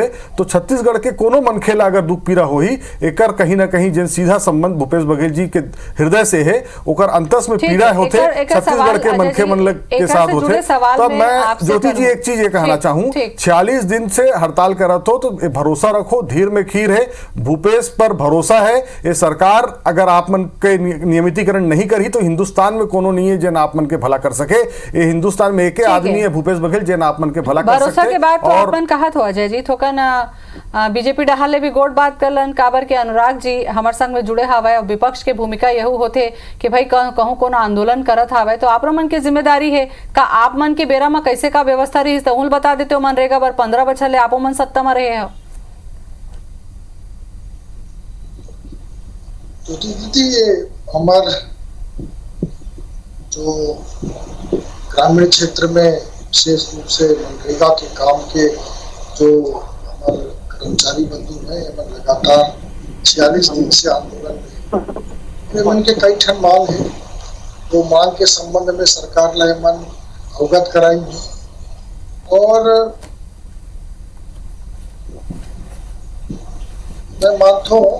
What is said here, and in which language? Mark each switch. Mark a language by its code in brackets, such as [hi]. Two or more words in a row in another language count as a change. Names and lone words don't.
[hne] तो छत्तीसगढ़ के कोनो मनखे ला अगर दुख पीड़ा होही एकर कहीं ना कहीं जिन सीधा संबंध भूपेश बघेल जी के हृदय से है ओकर अंतस में पीड़ा होते छत्तीसगढ़ के मनखे मन के साथ होते। तो मैं ज्योति जी एक चीज ये कहना चाहूँ 46 दिन से हड़ताल करत हो तो भरोसा रखो, धीर में खीर है, भूपेश पर भरोसा है। ये सरकार अगर आप मन के नियमितीकरण नहीं करी तो हिंदुस्तान में कोनो नहीं है जन आप मन के भला कर सके। ये हिंदुस्तान में एक आदमी है भूपेश बघेल जन आप मन के भला कर भरोसा सकते। के बाद तो अपन कहा तो अजय जी थोकन बीजेपी डहाल ले भी गोट बात करलन काबर के अनुराग जी हमार संग में जुड़े हवाए और विपक्ष के भूमिका यही होते कि भाई कहूँ कोनो आंदोलन करत हवाए तो आप मन के जिम्मेदारी है का आप मन के बेरा में कैसे का व्यवस्था रही तो बता देते हो मनरेगा बर 15 बछर ले आपो मन सत्ता में रहे हो। तो दीदी हमार जो ग्रामीण क्षेत्र में विशेष रूप से मनरेगा के काम के जो हमारे कर्मचारी बंधु हैं लगातार 46 दिन से आंदोलन में मन के कई ठन मांग है, वो मांग के संबंध में सरकार ला मन अवगत कराई है और मैं मानता हूँ।